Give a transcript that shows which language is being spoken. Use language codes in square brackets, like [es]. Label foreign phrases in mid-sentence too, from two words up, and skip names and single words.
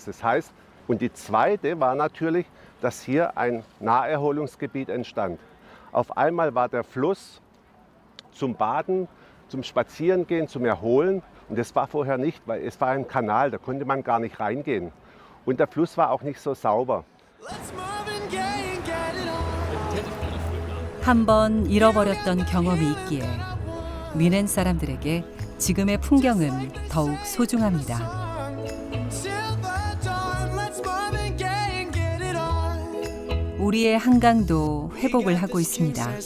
[de] Das heißt, und die zweite war natürlich, dass hier ein Naherholungsgebiet entstand. Auf einmal war der Fluss zum Baden zum Spazierengehen, zum Erholen. Und das war vorher nicht, weil es war ein Kanal, da konnte man gar nicht reingehen. Und der Fluss war auch nicht so sauber. [ko] 한 번 잃어버렸던 경험이 있기에 위넨 사람들에게 지금의 풍경은 더욱 소중합니다. 우리의 한강도 회복을 하고 있습니다.